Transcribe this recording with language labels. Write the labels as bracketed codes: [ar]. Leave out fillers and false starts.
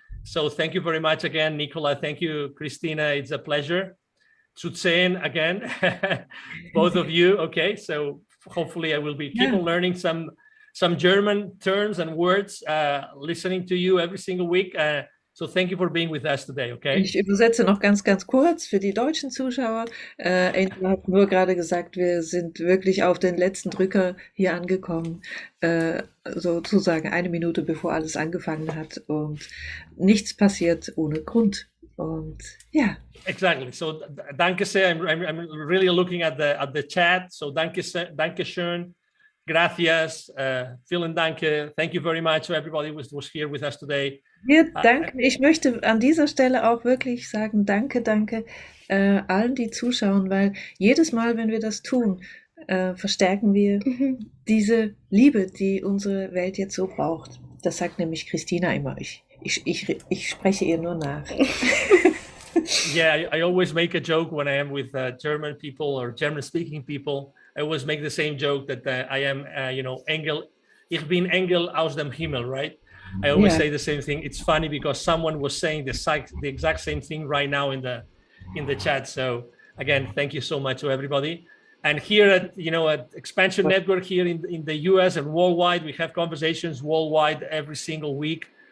[en] So thank you very much again, Nicola. Thank you, Christina. It's a pleasure. Zutsehen again, both of you. Okay, so hopefully I will be keep on learning some German terms and words, listening to you every single week. So thank you for being with us today, okay? [de] Ich übersetze noch ganz, ganz kurz für die deutschen Zuschauer. Angela hat nur gerade gesagt, wir sind wirklich auf den letzten Drücker hier angekommen, sozusagen 1 Minute bevor alles angefangen hat, und nichts passiert ohne Grund. Und ja. [en] Exactly. So [de] danke sehr. [en] I'm really looking at the chat. So [de] danke schön. [es] Gracias. [de] Vielen Danke. [en] Thank you very much to everybody who was here with us today. [de] Wir danken. Ich möchte an dieser Stelle auch wirklich sagen, danke allen, die zuschauen, weil jedes Mal, wenn wir das tun, verstärken wir diese Liebe, die unsere Welt jetzt so braucht. das sagt nämlich Christina immer. Ich spreche ihr nur nach. [en] Yeah, I always make a joke when I am with German people or German-speaking people. I always make the same joke that I am, Engel. [de] Ich bin Engel aus dem Himmel, right? [en] I always say the same thing. It's funny because someone was saying the exact same thing right now in the chat. So again, thank you so much to everybody. And here at Expansion Network here in the US and worldwide, we have conversations worldwide every single week.